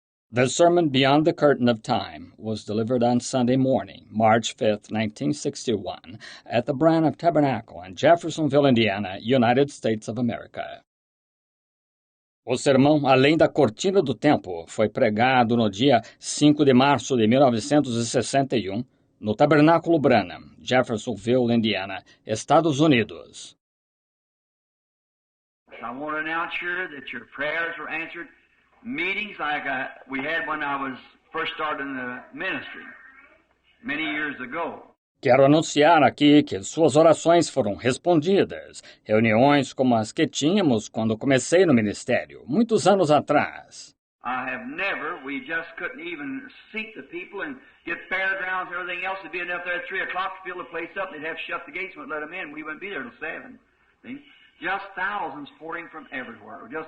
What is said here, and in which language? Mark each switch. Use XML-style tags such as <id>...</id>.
<en>The sermon Beyond the Curtain of Time was delivered on Sunday morning, March 5, 1961, at the Branham Tabernacle in Jeffersonville, Indiana, United States of America.</en> <pt>O sermão Além da Cortina do Tempo foi pregado no dia 5 de março de 1961, no Tabernáculo Branham, Jeffersonville, Indiana, Estados Unidos.</pt> <en>I want to announce here that your prayers were answered. Meetings like we had when I was first starting the ministry many years ago.</en> <pt>Quero anunciar aqui que suas orações foram respondidas. Reuniões como as que tínhamos quando comecei no ministério, muitos anos atrás.</pt> <en>We just couldn't even seat the people and get fairgrounds and everything else. It'd be enough there at 3 o'clock to fill the place up. They'd have to shut the gates and let them in. We wouldn't be there till 7. See? Just thousands pouring from everywhere.</en>